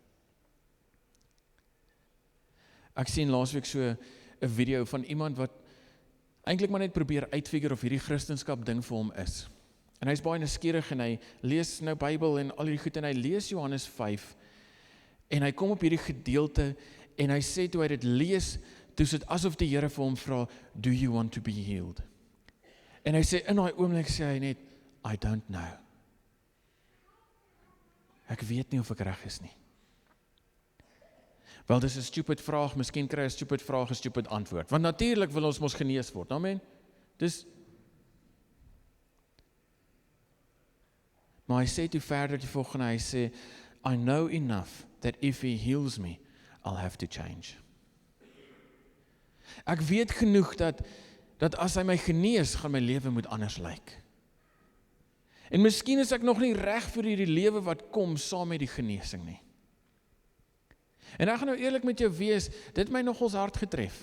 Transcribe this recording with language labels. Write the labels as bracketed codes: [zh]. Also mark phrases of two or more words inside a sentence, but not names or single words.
[af] Ek sien laasweek so 'n video van iemand wat eintlik maar net probeer uitfigure of hierdie Christendom ding vir hom is. En hy is baie nuuskierig en hy lees nou Bybel en al hierdie goed en hy lees Johannes 5 en hy kom op hierdie gedeelte en hy sê toe hy dit lees, toe is dit asof die Here vir hom vra, [en] do you want to be healed? [af] En hy sê, in daai oomblik sê hy net, [en] I don't know. [af] Ek weet nie of ek reg is nie. Wel, dis 'n stupid vraag, miskien kry 'n stupid vraag 'n stupid antwoord. Want natuurlik wil ons mos genees word, amen? Maar hy sê toe verder die volgende, hy sê, [en] I know enough that if he heals me, I'll have to change. [af] Ek weet genoeg dat as hy my genees, gaan my lewe moet anders lyk. En miskien is ek nog nie reg vir hierdie lewe wat kom saam met die genesing nie. En ek gaan nou eerlik met jou wees, dit my nogals hard getref.